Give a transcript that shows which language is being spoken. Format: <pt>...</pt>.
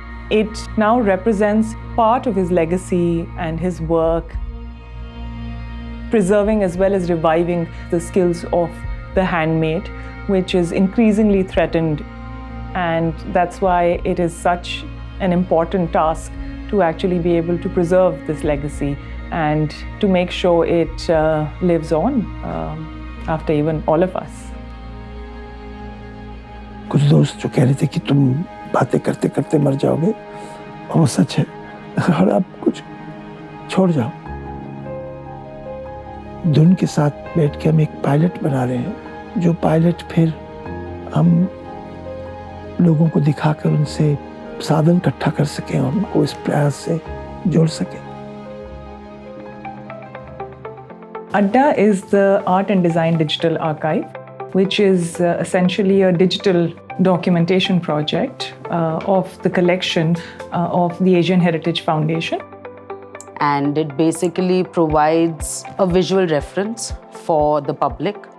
<en>It now represents part of his legacy and his work, preserving as well as reviving the skills of the handmade, which is increasingly threatened. And that's why it is such an important task to actually be able to preserve this legacy and to make sure it lives on after even all of us.</en> <hi>कुछ दोस्त जो कह रहे थे कि तुम बातें करते करते मर जाओगे, और वो सच है, और आप कुछ छोड़ जाओ। धुन के साथ बैठ के हम एक पायलट बना रहे हैं, जो पायलट फिर हम लोगों को दिखाकर उनसे साधन इकट्ठा कर सकें और उनको इस प्रयास से जोड़ सकें।</hi> <en>ADDA is the Art and Design Digital Archive, which is essentially a digital documentation project of the collection of the Asian Heritage Foundation. And it basically provides a visual reference for the public.</en>